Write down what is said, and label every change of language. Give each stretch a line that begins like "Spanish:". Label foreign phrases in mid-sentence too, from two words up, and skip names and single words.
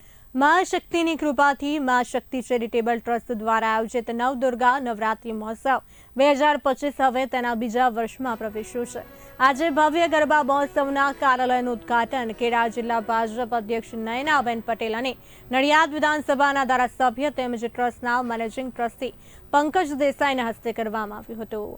Gujarati: માં શક્તિની કૃપાથી માં શક્તિ ચેરિટેબલ ટ્રસ્ટ દ્વારા આયોજિત નવદુર્ગા નવરાત્રિ મહોત્સવ 2025 હવે તેના બીજા વર્ષમાં પ્રવેશ્યો છે। આજે ભવ્ય ગરબા મહોત્સવના કાર્યાલયનું ઉદ્ઘાટન ખેડા જિલ્લા ભાજપ અધ્યક્ષ નયનાબેન પટેલ અને નડિયાદ વિધાનસભાના ધારાસભ્ય તેમજ ટ્રસ્ટના મેનેજિંગ ટ્રસ્ટી પંકજ દેસાઈના હસ્તે કરવામાં આવ્યું હતું।